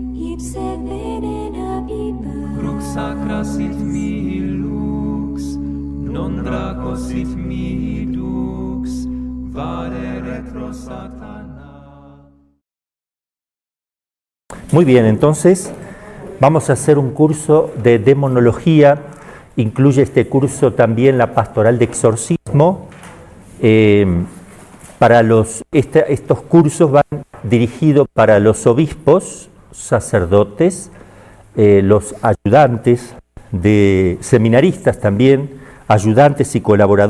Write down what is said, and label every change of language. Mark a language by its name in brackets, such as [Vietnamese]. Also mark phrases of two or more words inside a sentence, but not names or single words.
[Latin] sit serena pipa. Crux sacra sit mihi lux, non draco sit mihi dux, vade retro Satana. [Spanish] Muy bien, entonces vamos a hacer un curso de demonología. Incluye este curso también la pastoral de exorcismo. Estos cursos van dirigidos para los obispos, sacerdotes, los ayudantes, de seminaristas también, ayudantes y colaboradores